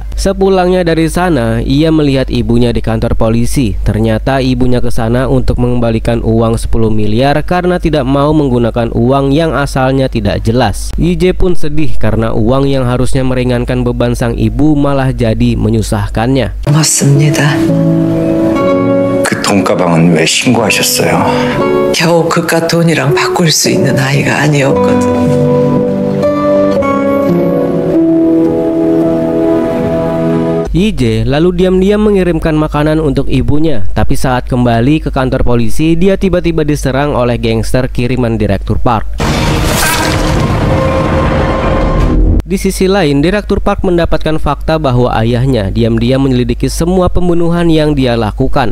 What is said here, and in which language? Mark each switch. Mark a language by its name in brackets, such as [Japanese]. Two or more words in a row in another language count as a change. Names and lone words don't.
[Indonesian] Sepulangnya dari sana, ia melihat ibunya di kantor polisi. Ternyata ibunya ke sana untuk mengembalikan uang 10 miliar karena tidak mau menggunakan uang yang asalnya tidak jelas. Yi-jae pun sedih karena uang yang harusnya meringankan beban sang ibu malah jadi menyusahkannya. [Korean] 고맙습니다. 그 돈가방은 왜 신고하셨어요? 겨우 그깟 돈이랑 바꿀 수 있는 아이가 아니었거든. [Indonesian] Yi-jae lalu diam-diam mengirimkan makanan untuk ibunya, tapi saat kembali ke kantor polisi, dia tiba-tiba diserang oleh gangster kiriman Direktur Park. Di sisi lain, Direktur Park mendapatkan fakta bahwa ayahnya diam-diam menyelidiki semua pembunuhan yang dia lakukan.